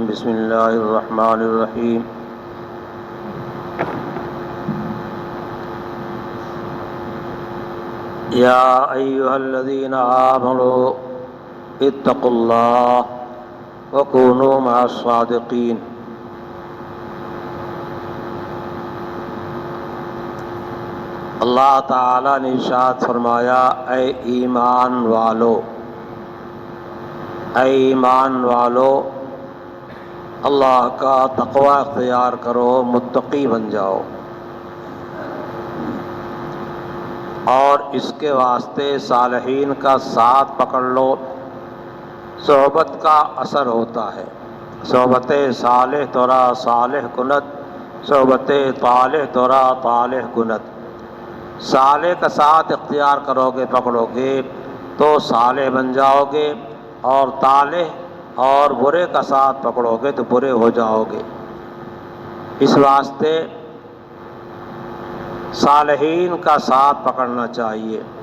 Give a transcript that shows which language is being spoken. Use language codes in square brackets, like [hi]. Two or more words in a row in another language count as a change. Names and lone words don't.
[ar] بسم الله الرحمن الرحيم. يا أيها الذين آمنوا اتقوا الله وكونوا مع الصادقين. [ur] اللہ تعالیٰ نے ارشاد فرمایا، اے ایمان والو، اللہ کا تقوی اختیار کرو، متقی بن جاؤ، اور اس کے واسطے صالحین کا ساتھ پکڑ لو۔ صحبت کا اثر ہوتا ہے۔ [fa] صحبت صالح تورا صالح کند، صحبت طالح تورا طالح کند۔ [ur] صالح کا ساتھ اختیار کرو گے، پکڑو گے تو صالح بن جاؤ گے، اور طالح اور برے کا ساتھ پکڑو گے تو برے ہو جاؤ گے۔ اس واسطے صالحین کا ساتھ پکڑنا چاہیے۔